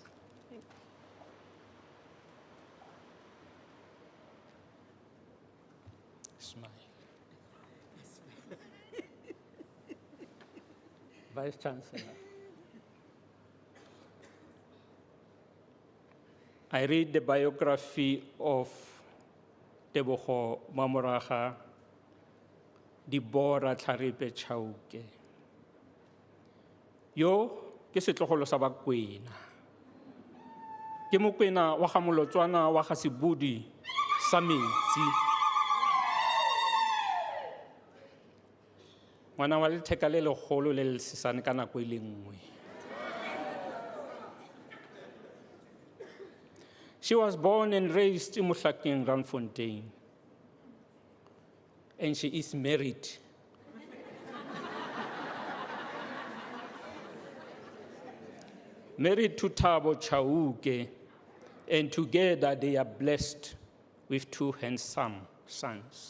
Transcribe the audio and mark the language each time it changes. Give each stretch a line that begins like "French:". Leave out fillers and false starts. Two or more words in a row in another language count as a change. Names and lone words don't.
English: Vice Chancellor. I read the biography of Tebogo Mamoraga, Deborah Tlharipe Chauke.
Tswana: Yo, ke setlogolo sa Bakwena. Ke Mokwena wa ga Molotswana wa ga Sebudi sa Metsi. Ngwana wa letheka le legolo le le sesane ka nako e le nngwe.
English: She was born and raised in Mohlakeng, Randfontein, and she is married. Married to Thabo Chauke, and together they are blessed with 2 handsome sons.